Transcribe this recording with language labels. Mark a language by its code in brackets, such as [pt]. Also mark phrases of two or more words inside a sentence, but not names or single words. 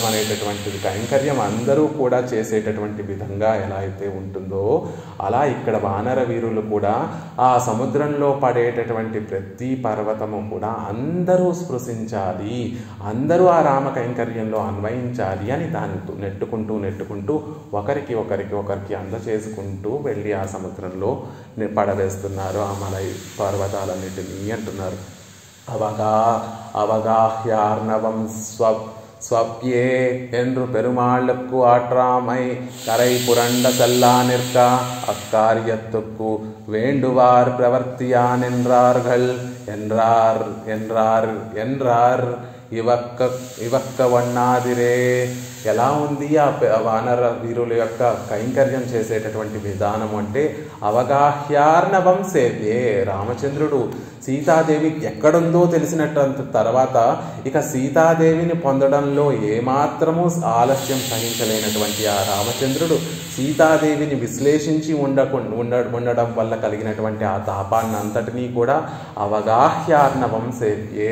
[te] అనేటటువంటిది కైంకర్యం అందరూ కూడా చేసేటటువంటి విధంగా ఎలా అయితే ఉంటుందో అలా ఇక్కడ వానర వీరులు కూడా ఆ సముద్రంలో పడేటటువంటి ప్రతి పర్వతము కూడా అందరూ స్పృశించాలి, అందరూ ఆ రామ కైంకర్యంలో అన్వయించాలి అని దాన్ని నెట్టుకుంటూ ఒకరికి అందచేసుకుంటూ వెళ్ళి ఆ సముద్రంలో పడవేస్తున్నారు ఆ మలై పర్వతాలన్నిటినీ అంటున్నారు. [sa] अवगाह्यार्णवं स्वप्ये [ta] என்று பெருமாளுக்கு ஆற்றாமை கரை புரண்ட செல்லா நிற்க அக்காரியத்துக்கு வேண்டுவார் பிரவர்த்தியான் என்றார்கள் என்றார் ఇవక్క వన్నాదిరే. [te] ఎలా ఉంది ఆ వానర వీరుల యొక్క కైంకర్యం చేసేటటువంటి విధానం అంటే [sa] अवगाह्यार्णवं सेव्ये. [te] రామచంద్రుడు సీతాదేవి ఎక్కడుందో తెలిసినట్టు తర్వాత ఇక సీతాదేవిని పొందడంలో ఏమాత్రమూ ఆలస్యం సహించలేనటువంటి ఆ రామచంద్రుడు సీతాదేవిని విశ్లేషించి ఉండడం వల్ల కలిగినటువంటి ఆ తాపాన్ని అంతటినీ కూడా [sa] अवगाह्यार्णवं सेव्ये.